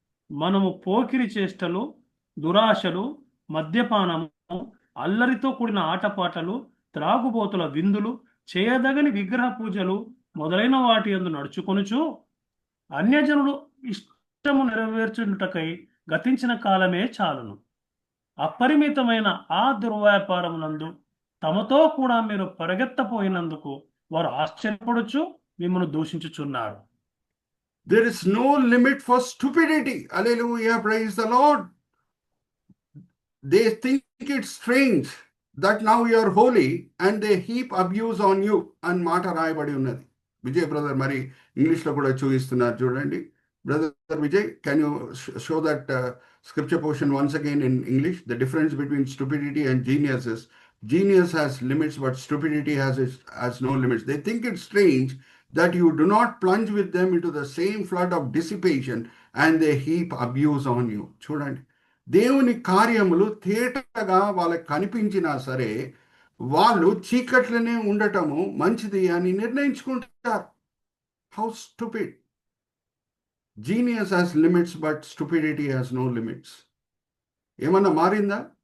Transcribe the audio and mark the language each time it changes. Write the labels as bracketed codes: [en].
[te] మనము పోకిరి చేష్టలు, దురాశలు, మద్యపానము, అల్లరితో కూడిన ఆటపాటలు, త్రాగుబోతుల విందులు, చేయదగని విగ్రహ పూజలు మొదలైన వాటి యందు నడుచుకొనుచు అన్యజనులు ఇష్టము నెరవేర్చుటకై గతించిన కాలమే చాలును. అపరిమితమైన ఆ దుర్వ్యాపారమునందు తమతో కూడా మీరు పరిగెత్తపోయినందుకు వారు ఆశ్చర్యపడుచు మిమ్మల్ని దూషించుచున్నారు. [en] There is no limit for stupidity. Hallelujah, praise the Lord. They think it's strange that now you are holy and they heap abuse on you [te] అని మాట రాయబడి ఉన్నది. విజయ్ బ్రదర్ మరి ఇంగ్లీష్లో కూడా చూపిస్తున్నారు చూడండి. [en] Brother Vijay, can you show that scripture portion once again in English? The difference between stupidity and genius is genius has limits, but stupidity has no limits. They think it's strange that you do not plunge with them into the same flood of dissipation and they heap abuse on you. [te] చూడండి, దేవుని కార్యములు తేటగా వాళ్ళకి కనిపించినా సరే వాళ్ళు చీకట్లనే ఉండటము మంచిది అని నిర్ణయించుకుంటారు. [en] How stupid. Genius has limits but stupidity has no limits. [te] ఏమన్నా మారిందా?